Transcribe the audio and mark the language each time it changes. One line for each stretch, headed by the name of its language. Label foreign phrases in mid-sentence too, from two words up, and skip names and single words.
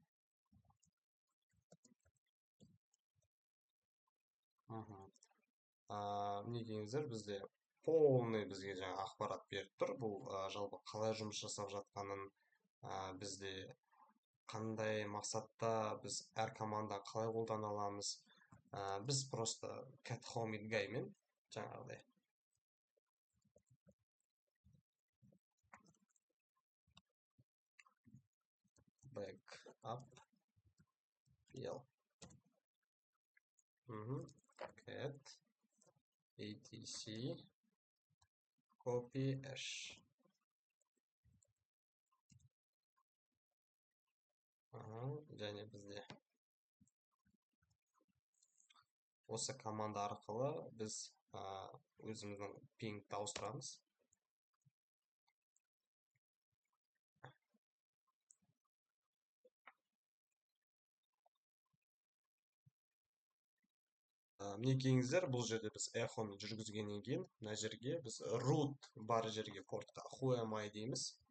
Kazakh: Мінекейіңіздер бізде полный бізге жаңа ақпарат беріп тұр. Бұл жалпы қалай жұмыс жасап жатқанын, бізде қандай мақсатта біз әр команда қалай қолдана аламыз. Біз просто
English: cat home guy
Kazakh: мен жаңағыдай
English: backup pl cat etc copy hash
Kazakh: және бізде осы команда арқылы біз өзіміздің пингті ауыстырамыз. Мінекейіңіздер, бұл жерде біз эхоны жүргізгеннен кейін, мына жерге біз root бар жерге портқа Huawei дейміз.